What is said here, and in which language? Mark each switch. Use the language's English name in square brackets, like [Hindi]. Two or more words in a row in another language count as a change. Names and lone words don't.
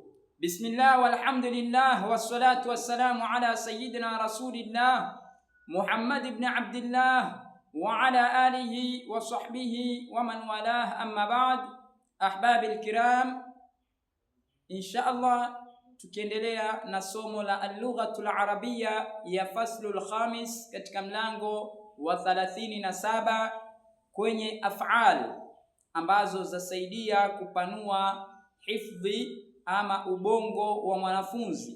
[Arabic] بسم الله والحمد لله والصلاة والسلام على سيدنا رسول الله محمد بن عبد الله وعلى آله وصحبه ومن والاه أما بعد. أحبابي الكرام, [Swahili] inshallah tukiendelea na somo la [Arabic] اللغة العربية [Swahili] ya [Arabic] الفصل الخامس [Swahili] katika mlango wa 37 kwenye af'al ambazo zasaidia kupanua hifdhi ama ubongo wa mwanafunzi.